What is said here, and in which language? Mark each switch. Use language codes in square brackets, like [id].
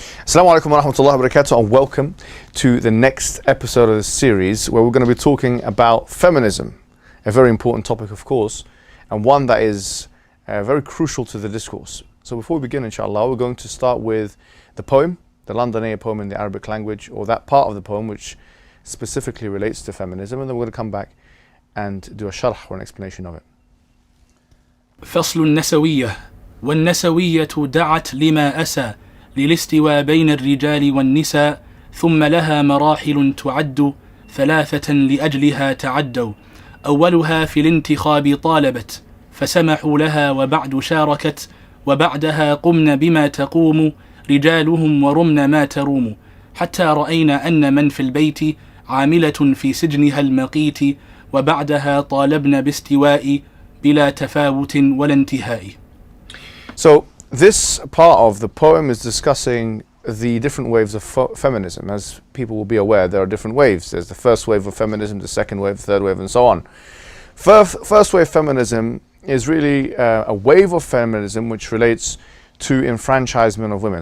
[en] Assalamu alaikum wa rahmatullahi wa barakatuh, and welcome to the next episode of this series where we're going to be talking about feminism, a very important topic of course, and one that is very crucial to the discourse. So before we begin, inshallah, we're going to start with the poem, the Londoniyyah poem in the Arabic language, or that part of the poem which specifically relates to feminism, and then we're going to come back and do a sharh or an explanation of it. [ar] فصل النسوية والنسوية دعت لما أسى للاستواء بين الرجال والنساء ثم لها مراحل تعد ثلاثة لأجلها تعدوا أولها في الانتخاب طالبت فسمحوا لها وبعد شاركت وبعدها قمن بما تقوم رجالهم ورمن ما تروم حتى رأينا أن من في البيت عاملة في سجنها المقيت وبعدها طالبن باستواء بلا تفاوت ولا انتهاء. [en] So this part of the poem is discussing the different waves of feminism. As people will be aware, there are different waves. There's the first wave of feminism, the second wave, third wave, and so on. First wave feminism is really a wave of feminism which relates to enfranchisement of women.